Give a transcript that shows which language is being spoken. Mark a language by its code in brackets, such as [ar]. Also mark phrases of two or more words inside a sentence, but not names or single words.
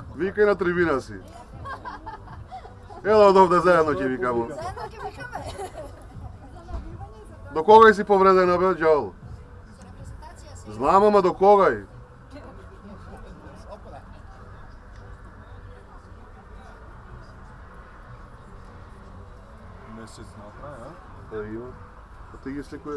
[mk] Викай на трибина си. Ела одовде заедно ќе викамо. Заедно ќе викаме. До кога си повредена, бе, ѓавол? Репрезентација се... Знам, ама до кога? Месец направи, а? Да, има. А ти ги сликуваш?